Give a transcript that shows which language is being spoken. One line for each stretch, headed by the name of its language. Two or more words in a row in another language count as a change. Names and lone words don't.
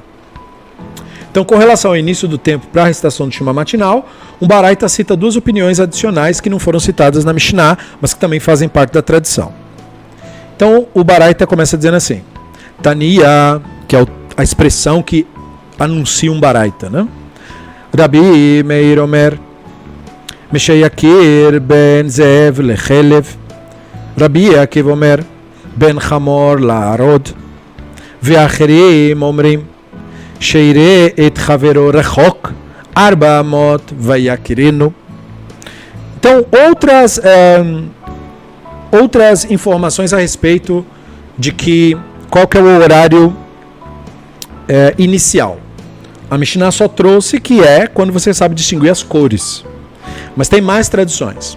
Portuguese: Então, com relação ao início do tempo para a recitação do Shema matinal, um Baraita cita duas opiniões adicionais que não foram citadas na Mishnah, mas que também fazem parte da tradição. Então, o Baraita começa dizendo assim, Tania, que é a expressão que anuncia um Baraita, né?
Hebrew: רבי מאיר אומר, משיכיר בין זאב לכלב רבי עקיבא אומר בין חמור לערוד ואחרים אומרים משיראה את חבירו רחוק ארבע אמות ויכירנו.
Portuguese: Então, outras informações a respeito de qual que é o horário inicial. A Mishnah só trouxe que é quando você sabe distinguir as cores. Mas tem mais tradições.